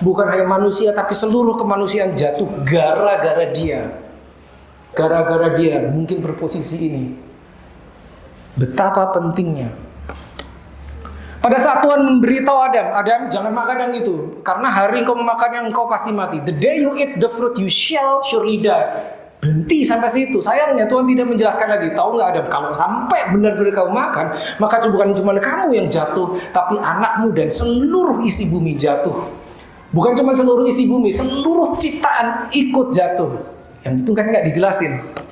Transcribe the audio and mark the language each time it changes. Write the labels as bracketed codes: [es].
[id] Bukan hanya manusia, tapi seluruh kemanusiaan jatuh gara-gara dia. Gara-gara dia mungkin berposisi ini. Betapa pentingnya. Pada saat Tuhan memberitahu Adam jangan makan yang itu, karena hari engkau memakannya engkau pasti mati. [en] The day you eat the fruit you shall surely die. [id] Berhenti sampai situ. Sayangnya Tuhan tidak menjelaskan lagi. Tahu nggak Adam, kalau sampai benar-benar kamu makan, maka bukan cuma kamu yang jatuh, tapi anakmu dan seluruh isi bumi jatuh. Bukan cuma seluruh isi bumi, seluruh ciptaan ikut jatuh. Yang itu kan nggak dijelasin.